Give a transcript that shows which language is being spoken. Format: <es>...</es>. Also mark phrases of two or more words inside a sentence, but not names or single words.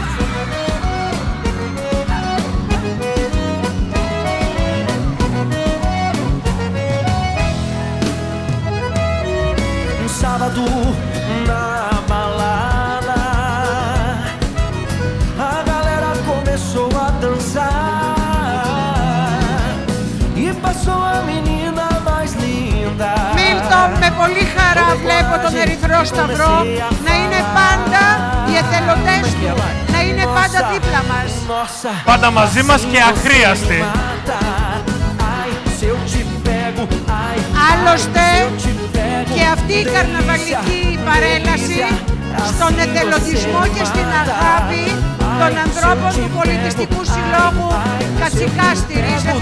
<pt>Sábado na balada, a galera começou a dançar e passou a menina mais linda.</pt> <el>Μίλτον, με πολύ χαρά βλέπω τον Ερυθρό Σταυρό να είναι πάντα οι εθελοντές του, να είναι πάντα δίπλα μας. Πάντα μαζί μας και αχρίαστοι. Άλλωστε και αυτή η καρναβαλική παρέλαση στον εθελοντισμό και στην αγάπη των ανθρώπων του Πολιτιστικού Συλλόγου Κατσικά στηρίζεται.</el>